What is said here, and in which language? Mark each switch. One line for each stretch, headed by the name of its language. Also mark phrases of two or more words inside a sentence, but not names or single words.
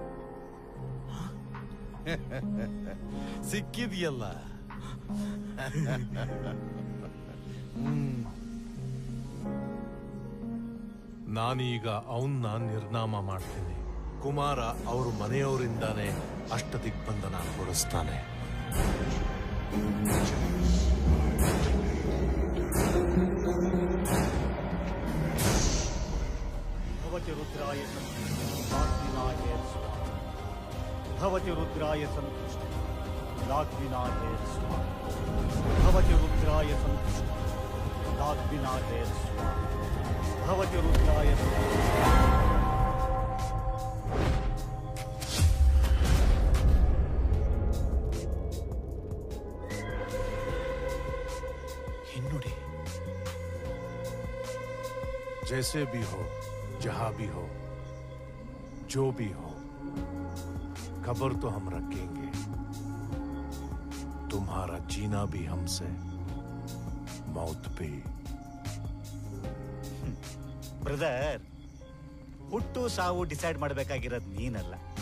Kannada: ಸಿಕ್ಕಿದೆಯಲ್ಲ. ನಾನೀಗ ಅವನ್ನ ನಿರ್ನಾಮ ಮಾಡ್ತೀನಿ. ಕುಮಾರ ಅವ್ರ ಮನೆಯವರಿಂದಾನೇ ಅಷ್ಟದಿಗ್ಬಂಧನ ಕೊಡಿಸ್ತಾನೆ.
Sanskrit: ಭವತಿ ರುದ್ರಾಯ ಸಂತುಷ್ಟಾಗ್ನಿನಾಯ ಸ್ವಾಹ. ಭವತಿ ರುದ್ರಾಯ ಸಂತುಷ್ಟಾಗ್ನಿನಾಯ ಸ್ವಾಹ. ಭವತಿ ರುದ್ರಾಯ ಸಂತುಷ್ಟಾಗ್ನಿನಾಯ ಸ್ವಾಹ. ಭವತಿ ರುದ್ರಾಯ
Kannada: ಹಿನ್ನುಡಿ.
Hindi: जैसे भी हो, जहां भी हो, जो भी हो, खबर तो हम रखेंगे. तुम्हारा जीना भी हमसे, मौत भी.
Kannada: ಬ್ರದರ್, ಹುಟ್ಟು ಸಾವು ಡಿಸೈಡ್ ಮಾಡಬೇಕಾಗಿರೋದು ನೀನಲ್ಲ.